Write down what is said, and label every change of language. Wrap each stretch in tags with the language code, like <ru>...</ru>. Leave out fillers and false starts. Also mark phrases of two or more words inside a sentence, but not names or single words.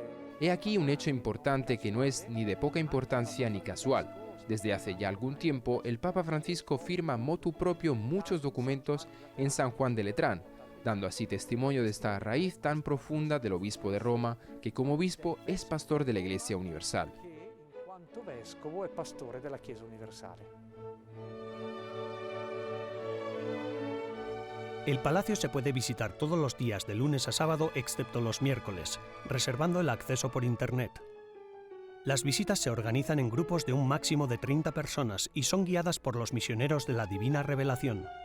<es>He aquí un hecho importante que no es ni de poca importancia ni casual. Desde hace ya algún tiempo, el Papa Francisco firma</es> <la>motu propio</la> <es>muchos documentos en San Juan de Letrán, dando así testimonio de esta raíz tan profunda del obispo de Roma, que como obispo es pastor de la Iglesia Universal.</es> <it>In quanto vescovo è pastore della Chiesa Universale.</it> <es>El palacio se puede visitar todos los días de lunes a sábado excepto los miércoles, reservando el acceso por internet. Las visitas se organizan en grupos de un máximo de 30 personas y son guiadas por los misioneros de la Divina Revelación.</es>